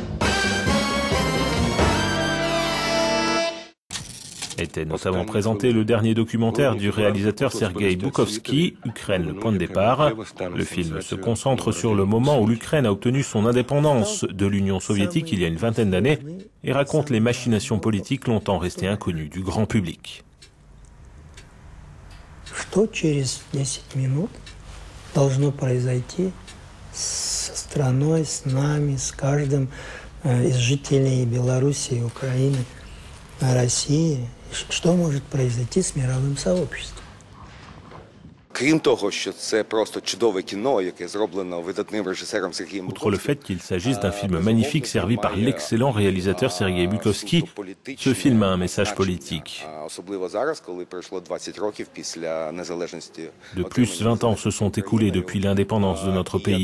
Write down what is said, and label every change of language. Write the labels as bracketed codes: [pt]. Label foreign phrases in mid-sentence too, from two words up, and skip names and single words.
[fr] Était notamment présenté le dernier documentaire du réalisateur Sergueï Boukhovski, Ukraine, le point de départ. Le film se concentre sur le moment où l'Ukraine a obtenu son indépendance de l'Union soviétique il y a une vingtaine d'années et raconte les machinations politiques longtemps restées inconnues du grand public. [ru] Что через 10 минут должно произойти со страной, с нами, с каждым из жителей Белоруссии, Украины, России? Что может произойти с мировым сообществом? [fr] Outre le fait qu'il s'agisse d'un film magnifique servi par l'excellent réalisateur Sergueï Boukhovski, ce film a un message politique. De plus, 20 ans se sont écoulés depuis l'indépendance de notre pays.